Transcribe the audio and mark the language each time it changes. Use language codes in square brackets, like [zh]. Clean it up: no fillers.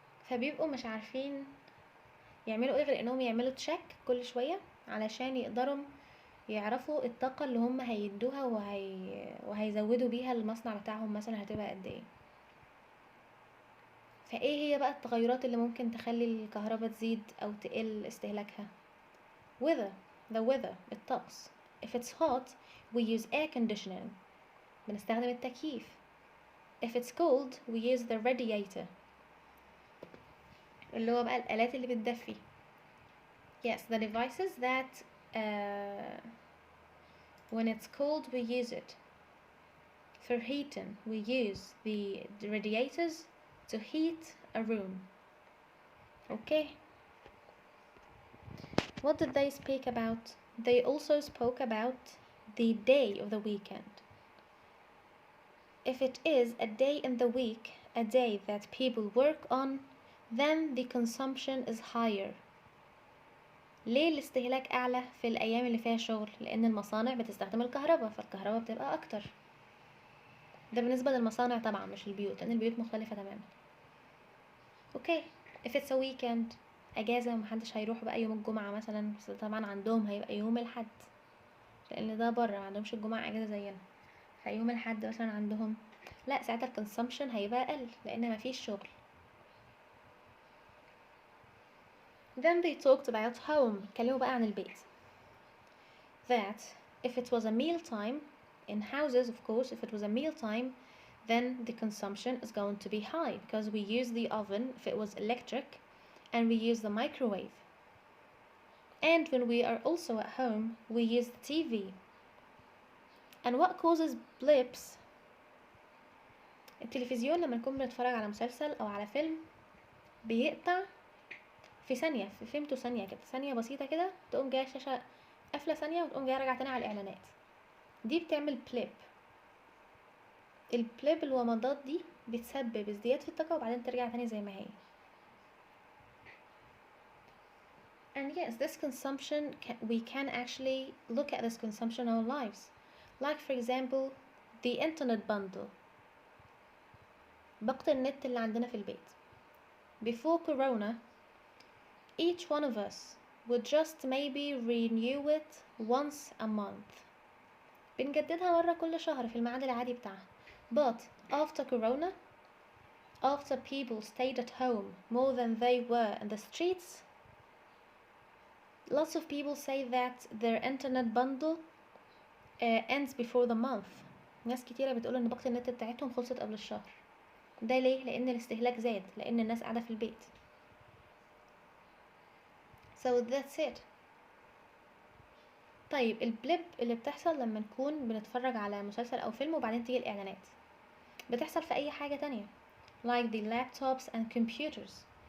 [ar] فبيبقوا مش عارفين يعملوا ايه غير انهم يعملوا تشيك كل شوية علشان يقدروا يعرفوا الطاقة اللي هم هيدوها وهيزودوا بيها المصنع بتاعهم مثلا هتبقى قد ايه. فايه هي بقى التغيرات اللي ممكن تخلي الكهرباء تزيد او تقل استهلاكها؟ [en] the weather [ar] الطقس. [en] if it's hot we use air conditioning [ar] بنستخدم التكييف. [en] if it's cold we use the radiator [ar] اللي هو بقى الآلات اللي بتدفي. [en] yes, the devices that when it's cold we use it. for heating we use the radiators to heat a room. Okay, what did they speak about? They also spoke about the day of the weekend. If it is a day in the week, a day that people work on, then the consumption is higher. [ar] ليه الاستهلاك أعلى في الأيام اللي فيها شغل؟ لأن المصانع بتستخدم الكهرباء، فالكهرباء بتبقى أكتر. ده بالنسبة للمصانع طبعا، مش البيوت، لأن البيوت مختلفة تماما. [en] Okay, if it's a weekend [ar] أجازة ومحدش هيروح بقى يوم الجمعة مثلا، بس طبعا عندهم هيبقى يوم الحد، لأن ده برا معندهمش الجمعة أجازة زينا، فيوم الحد مثلا عندهم لا، ساعتها الكونسومشن هيبقى أقل لأن مفيش شغل. [en] Then they talked about home. [ar] اتكلموا بقى عن البيت. [en] That if it was a meal time in houses, of course, if it was a meal time, then the consumption is going to be high because we use the oven if it was electric, and we use the microwave. And when we are also at home, we use the TV. And what causes blips? [ar] التلفزيون لما نكون بنتفرج على مسلسل أو على فيلم بيقطع في ثانية، في فهمته ثانية كده، ثانية بسيطة كده، تقوم جاية الشاشة قافلة ثانية وتقوم جاية راجعة تاني على الإعلانات. دي بتعمل بليب. البليب الومضات دي بتسبب ازدياد في الطاقة وبعدين ترجع تاني زي ما هي. [en] And yes, this consumption, we can actually look at this consumption in our lives. Like for example, the internet bundle. [ar] باقة النت اللي عندنا في البيت. [en] Before Corona, each one of us would just maybe renew it once a month. [ar] بنجددها مرة كل شهر في الميعاد العادي بتاعها. [en] But after Corona, after people stayed at home more than they were in the streets, lots of people say that their internet bundle ends before the month. [ar] ناس كتيرة بتقول ان باقة النت بتاعتهم خلصت قبل الشهر. ده ليه؟ لان الاستهلاك زاد، لان الناس قاعدة في البيت. [en] So that's it. [ar] طيب البليب اللي بتحصل لما نكون بنتفرج على مسلسل او فيلم وبعدين تيجي الاعلانات، بتحصل في اي حاجة تانية [en] like the laptops and computers.